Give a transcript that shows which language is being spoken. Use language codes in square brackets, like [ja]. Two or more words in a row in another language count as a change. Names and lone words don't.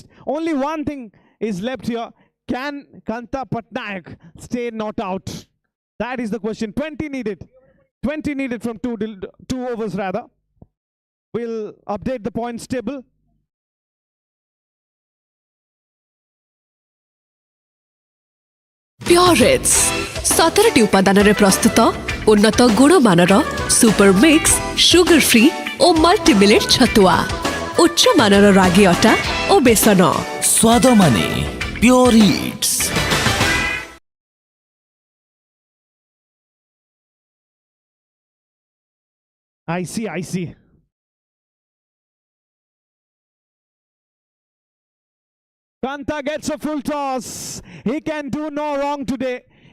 [en] Only one thing is left here. Can Kanta Patnaik stay not out? That is the question. 20 needed. 20 needed from two overs rather. We'll update the points table. [or] Purits 17ଟି ଉପାଦାନରେ ପ୍ରସ୍ତୁତ ଉନ୍ନତ ଗୁଣମାନର [en] super mix sugar free [or] ଓ [en] multi millet [or] ଛତୁଆ ଉଚ୍ଚ ମାନର ରାଗି ଅଟା ଓ ବେସନ ସ୍ୱାଦ ମାନେ ପ୍યોର ଇଟ୍ସ। [en] ICICI. Kanta gets a full toss. He can do no wrong today.